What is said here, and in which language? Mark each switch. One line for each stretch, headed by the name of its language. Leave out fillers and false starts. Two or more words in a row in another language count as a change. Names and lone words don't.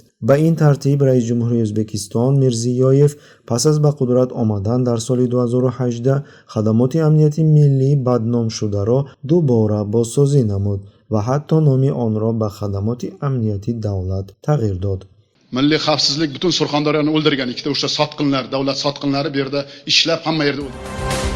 Persian: به این ترتیب رئیس جمهوری ازبکستان میرزیویف پس از به قدرت آمدن در سال 2018 خدمات امنیتی ملی بدنام شده را دوباره بازسازی نمود و حتی نام آن را به خدمات امنیتی دولت تغییر داد.
Uzbek: Milliy xavfsizlik butun Surxondaryoni o'ldirgan ikkita o'sha sotqinlar, davlat sotqinlari bu yerda ishlab hamma yerda